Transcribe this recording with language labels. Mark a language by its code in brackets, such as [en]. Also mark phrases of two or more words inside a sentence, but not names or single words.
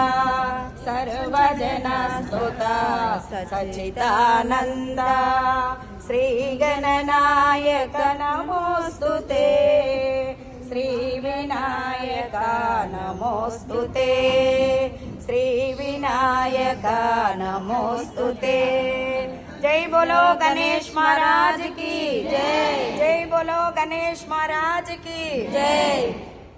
[sa] सर्वजनस्तुता सच्चिदानन्द श्रीगणनायक नमोस्तुते श्रीविनायक नमोस्तुते श्रीविनायक नमोस्तुते। [hi] जय बोलो गणेश महाराज की जय। जय बोलो गणेश महाराज की जय।